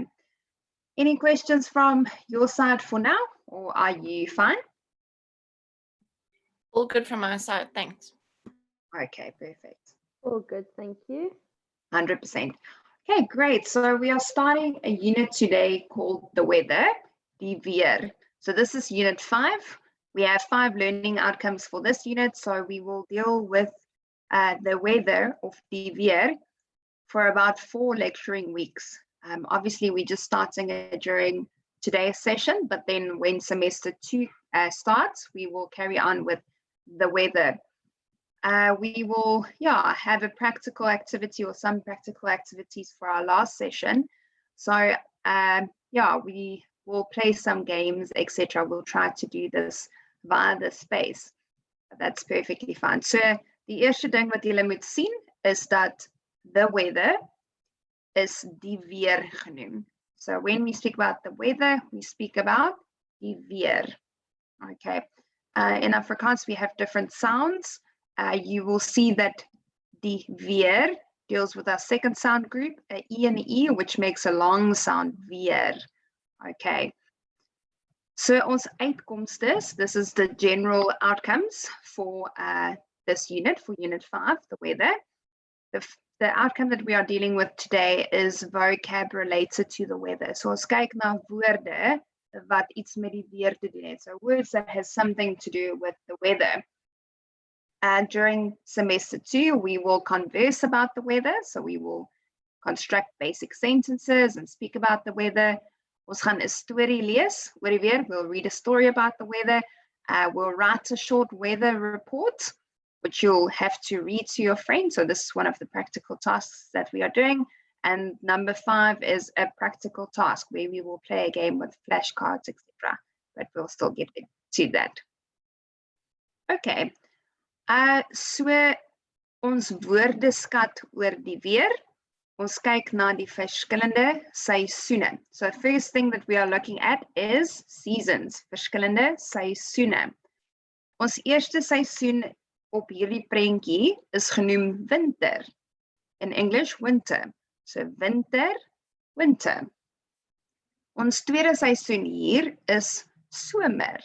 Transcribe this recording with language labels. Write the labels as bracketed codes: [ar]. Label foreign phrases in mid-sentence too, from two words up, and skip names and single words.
[en] Any questions from your side for now, or are you fine? All good from my side, thanks. Okay, perfect. All good, thank you. 100%. Okay, great. So we are starting a unit today called the weather, [af] die weer. [en] So this is unit 5. We have 5 learning outcomes for this unit. So we will deal with the weather of [af] die weer [en] for about 4 lecturing weeks. Obviously, we're just starting it during today's session, but then when semester 2 starts, we will carry on with the weather. We will, have a practical activity or some practical activities for our last session. So, we will play some games, etc. We'll try to do this via the space. That's perfectly fine. So, [af] die eerste ding wat julle moet sien is dat [en] the weather [af] is die weer genoem. [en] So, when we speak about the weather, we speak about [af] die weer. [en] Okay. In Afrikaans, we have different sounds. You will see that [af] die weer [en] deals with our second sound group, a E and E, which makes a long sound, [af] weer. [en] Okay. [af] So ons uitkomstes, [en] this is the general outcomes for this unit, for unit 5, the weather. The outcome that we are dealing with today is vocab related to the weather. [af] So ons kyk na woorde wat iets met die weer te doen het. [en] So words that has something to do with the weather. And during semester 2, we will converse about the weather. So we will construct basic sentences and speak about the weather. [af] Ons gaan 'n storie lees oor die weer. [en] We'll read a story about the weather. We'll write a short weather report, which you'll have to read to your friends. So this is one of the practical tasks that we are doing. And number 5 is a practical task where we will play a game with flashcards, etc. But we'll still get to that. Okay. [af] So ons woordeskat oor die weer Ons kyk na die verskillende seisoene. [en] So first thing that we are looking at is seasons, [af] verskillende seisoene. Ons eerste seisoen op hierdie prentjie is genoem winter. [en] In English, winter. So winter, winter. [af] Ons tweede seisoen hier is somer.